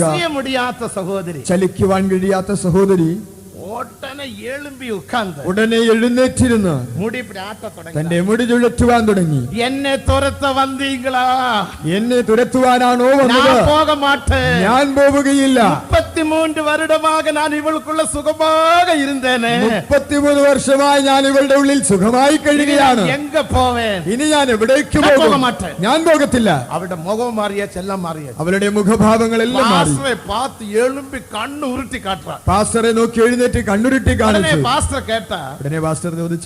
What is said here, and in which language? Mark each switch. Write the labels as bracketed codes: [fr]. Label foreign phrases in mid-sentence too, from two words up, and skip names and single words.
[ml] സഹോദരി, ചലിക്കുവാൻ കഴിയാത്ത സഹോദരി ഉടനെ എഴുന്നേറ്റിരുന്ന് തന്റെ മുടി ചുഴറ്റുവാൻ തുടങ്ങി. എന്നെ തുരത്തുവാനാണോ വന്നത്? ഞാൻ പോവുകയില്ല. [ta] 33 வருடமாக நான் இவளுக்குள்ள சுகமாக இருந்தேனே. [ml] 33 വർഷമായി ഞാൻ ഇവളുടെ ഉള്ളിൽ സുഖമായി കഴിയുകയാണ്. [ta] எங்க போவேன்? [ml] ഇനി ഞാൻ എവിടേക്ക് പോകും? ഞാൻ പോകത്തില്ല. അവളുടെ മുഖം മാറിയ, ചെല്ലം മാറിയ, അവളുടെ മുഖഭാവങ്ങളെല്ലാം മാറി. പാസ്റ്ററെ നോക്കി എഴുന്നേറ്റ് കണ്ണുരുട്ടി കാണിച്ചു. ഉടനെ പാസ്റ്റർ ചോദിച്ചു,